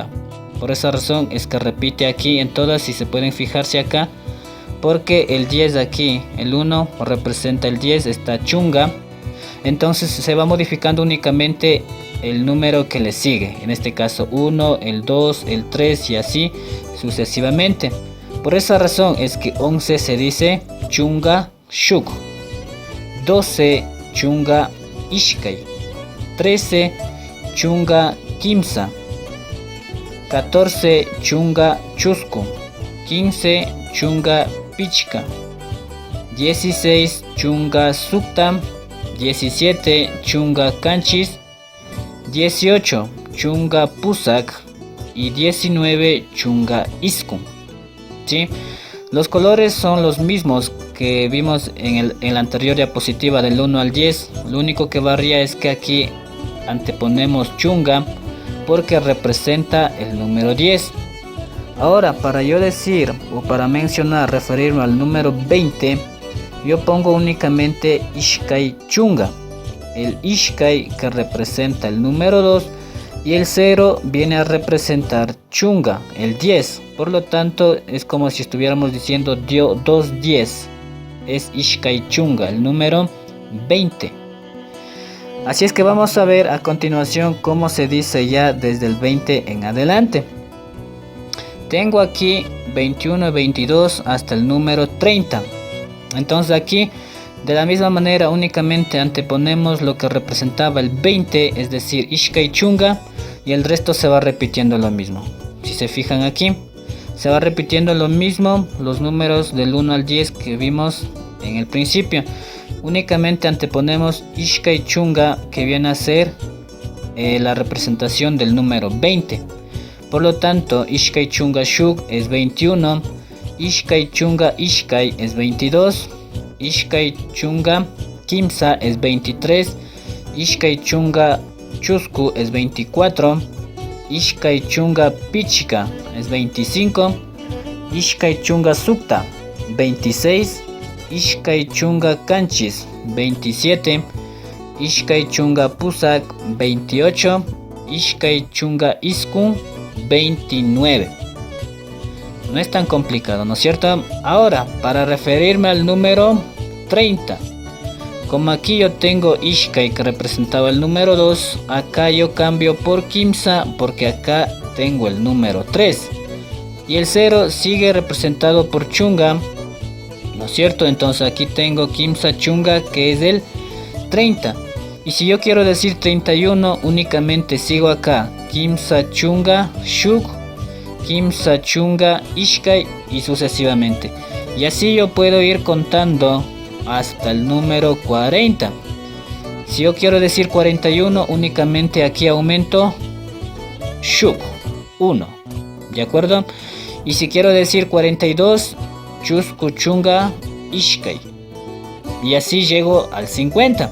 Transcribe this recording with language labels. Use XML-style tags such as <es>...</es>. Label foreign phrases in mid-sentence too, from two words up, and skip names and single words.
<es>Por esa razón es que repite aquí en todas, si se pueden fijarse acá, porque el 10 aquí, el 1 representa el 10, está chunga. Entonces se va modificando únicamente el número que le sigue, en este caso 1, el 2, el 3 y así sucesivamente. Por esa razón es que 11 se dice</es> <qu>chunga shuk, 12 chunga ishkay, 13 chunga kimsa, 14 chunga chusku, 15 chunga pichka, 16 chunga sukta, 17 chunga kanchis, 18 chunga pusak y 19 chunga iskun.</qu> <es>¿Sí? Los colores son los mismos que vimos en la anterior diapositiva del 1 al 10. Lo único que varía es que aquí anteponemos chunga porque representa el número 10. Ahora, para yo decir o para mencionar, referirme al número 20, yo pongo únicamente</es> <qu>ishkay chunga.</qu> <es>El ishkay que representa el número 2 y el 0 viene a representar chunga, el 10. Por lo tanto, es como si estuviéramos diciendo 210. Es</es> <qu>ishkay chunga,</qu> <es>el número 20. Así es que vamos a ver a continuación cómo se dice ya desde el 20 en adelante. Tengo aquí 21 y 22 hasta el número 30. Entonces aquí, de la misma manera, únicamente anteponemos lo que representaba el 20, es decir,</es> <qu>ishkay chunga,</qu> <es>y el resto se va repitiendo lo mismo. Si se fijan aquí, se va repitiendo lo mismo, los números del 1 al 10 que vimos en el principio. Únicamente anteponemos</es> <qu>ishkay chunga,</qu> <es>que viene a ser la representación del número 20. Por lo tanto,</es> <qu>ishkay chunga shuk es 21, ishkay chunga ishkay es 22, ishkay chunga kimsa es 23, ishkay chunga chusku es 24, ishkay chunga pichika es 25, ishkay chunga sukta 26, ishkay chunga kanchis 27, ishkay chunga pusak 28, ishkay chunga iskun 29.</qu> <es>No es tan complicado, ¿no es cierto? Ahora, para referirme al número 30, como aquí yo tengo ishkay que representaba el número 2, acá yo cambio por kimsa porque acá tengo el número 3 y el 0 sigue representado por chunga, ¿no es cierto? Entonces aquí tengo</es> <qu>kimsa chunga,</qu> <es>que es el 30. Y si yo quiero decir 31, únicamente sigo acá</es> <qu>kimsa chunga shuk, kimsa chunga ishkay</qu> <es>y sucesivamente. Y así yo puedo ir contando hasta el número 40. Si yo quiero decir 41, únicamente aquí aumento shuk 1, ¿de acuerdo? Y si quiero decir 42,</es> <qu>chusku chunga ishkay,</qu> <es>y así llego al 50.</es>